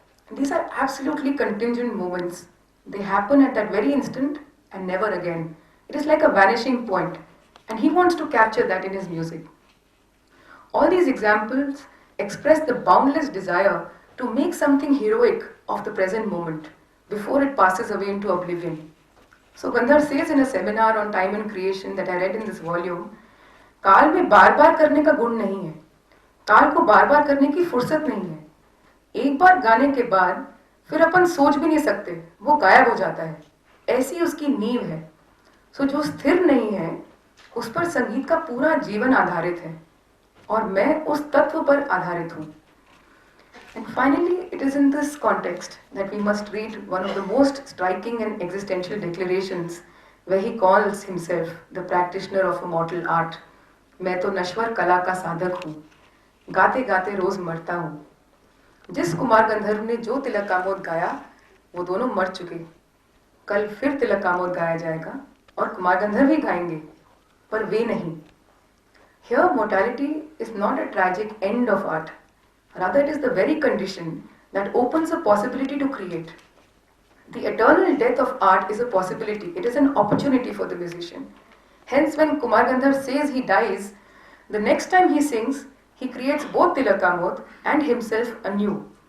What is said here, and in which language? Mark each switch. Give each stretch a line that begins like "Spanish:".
English: These are absolutely contingent moments. They happen at that very instant and never again. It is like a vanishing point, and he wants to capture that in his music. All these examples express the boundless desire to make something heroic of the present moment before it passes away into oblivion. So Gandharv says in a seminar on time and creation that I read in this volume,
Hindi: काल में बार बार करने का गुण नहीं है, काल को बार बार करने की फुर्सत नहीं है. एक बार गाने के बाद फिर अपन सोच भी नहीं सकते, वो गायब हो जाता है. ऐसी उसकी नींव है. सो जो स्थिर नहीं है, उस पर संगीत का पूरा जीवन आधारित है, और मैं उस तत्व पर आधारित हूँ.
English: And finally, it is in this context that we must read one of the most striking and existential declarations where he calls himself the practitioner of a mortal art.
Hindi: मैं तो नश्वर कला का साधक हूँ, गाते गाते रोज मरता हूँ. जिस कुमार गंधर्व ने जो तिलक कामोद गाया वो दोनों मर चुके. कल फिर तिलक कामोद गाया जाएगा और कुमार गंधर्व ही गाएंगे, पर वे नहीं.
English: Here mortality is not a tragic end of art. Rather, it is the very condition that opens a possibility to create. The eternal death of art is a possibility. It is an opportunity for the musician. Hence, when Kumar Gandharv says he dies, the next time he sings, he creates both Tilak Kamod and himself anew.